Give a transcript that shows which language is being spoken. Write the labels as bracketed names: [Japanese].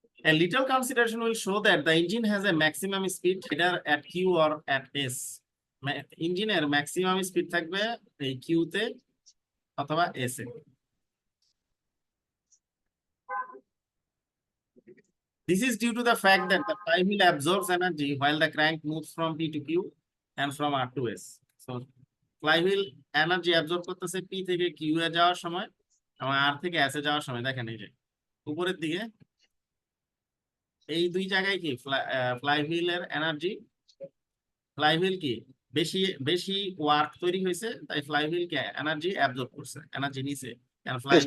[English] A little consideration will show that the engine has a maximum speed either at Q or at S. [Bangla] ইঞ্জিনের maximum speed থাকবে এই Q তে অথবা S A. [English] This is due to the fact that the flywheel absorbs energy while the crank moves from P to Q and from R to S. So flywheel energy absorb [Bangla] করতেছে P থেকে Q এ যাওয়ার সময় এবং R থেকে S এ যাওয়ার সময়। দেখেন এই যে উপরের দিকে এই দুই জায়গায় কি ফ্লাইহুইলের এনার্জি, ফ্লাইহুইল কি বেশি বেশি ওয়ার্ক তৈরি হয়েছে, তাই ফ্লাইহুইল কে এনার্জি অ্যাবজর্ব করছে, এনার্জি নিছে, কারণ ফ্লাইহুইল